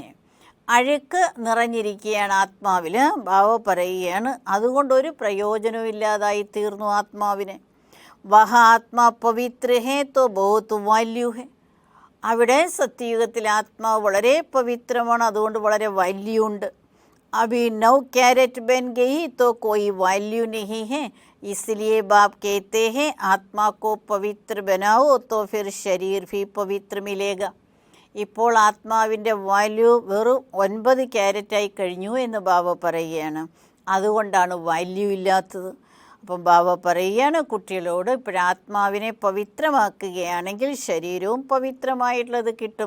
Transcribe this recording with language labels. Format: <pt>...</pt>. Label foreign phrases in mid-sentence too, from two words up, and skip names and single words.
<ml>അഴുക്ക് നിറഞ്ഞിരിക്കുകയാണ് ആത്മാവിൽ. ബാബ പറയുകയാണ് അതുകൊണ്ടൊരു പ്രയോജനവും ഇല്ലാതായി തീർന്നു ആത്മാവിന്.</ml> <hi>वह आत्मा पवित्र है तो बहुत वैल्यू है.</hi> <ml>അവിടെ സത്യയുഗത്തിൽ ആത്മാവ് വളരെ പവിത്രമാണ്, അതുകൊണ്ട് വളരെ വാല്യൂ ഉണ്ട്.</ml> <hi>അഭി 9 कैरेट बन गई तो कोई वैल्यू नहीं है, इसलिए बाप कहते हैं आत्मा को पवित्र बनाओ तो फिर शरीर भी पवित्र मिलेगा.</hi> <ml>ഇപ്പോൾ ആത്മാവിൻ്റെ വാല്യൂ വെറും 9 ക്യാരറ്റായി കഴിഞ്ഞു എന്ന് ബാബ പറയുകയാണ്. അതുകൊണ്ടാണ് വാല്യൂ ഇല്ലാത്തത്. അപ്പം ബാബ പറയുകയാണ് കുട്ടികളോട്, ഇപ്പോഴാത്മാവിനെ പവിത്രമാക്കുകയാണെങ്കിൽ ശരീരവും പവിത്രമായിട്ടുള്ളത് കിട്ടും.</ml>